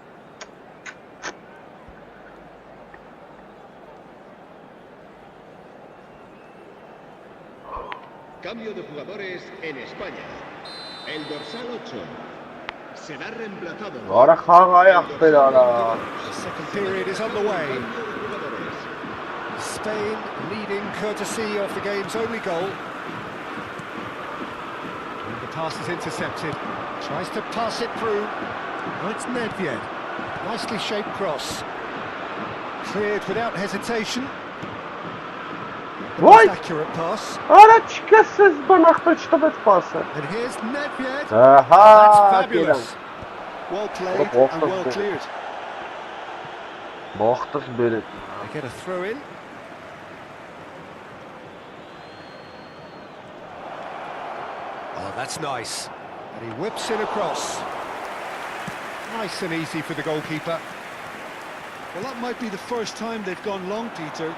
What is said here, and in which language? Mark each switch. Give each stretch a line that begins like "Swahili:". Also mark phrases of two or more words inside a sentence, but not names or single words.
Spanish: Cambio de jugadores en España. El dorsal 8 será reemplazado.
Armenian: Արա խաղայ ախպեր արա։
English: The second period is underway. Spain leading courtesy of the game's only goal. And the pass is intercepted. Tries to pass it through. Oh, it's Nedved. Nicely shaped cross. Cleared without hesitation. Vay! Accurate pass.
Armenian: Արա չկեսես բան ախպեր չտվեց պասը։
English: And here's Nedved.
Armenian: Ահա,
English: That's fabulous. Well played and well cleared.
Armenian: Բախտս բերեց։
English: They get a throw in. Oh, that's nice. And he whips it across. Nice and easy for the goalkeeper. Well, that might be the first time they've gone long, Peter.